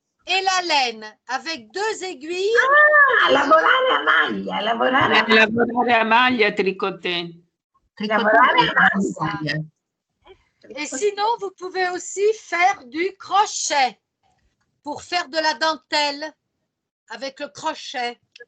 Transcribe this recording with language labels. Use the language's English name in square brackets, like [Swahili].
[French] et la laine avec deux aiguilles. [Italian] Ah, lavorare a maglia, lavorare a maglia. Lavorare a maglia, tricoter. Lavorare a maglia. [French] Et sinon, vous pouvez aussi faire du crochet pour faire de la dentelle avec le crochet.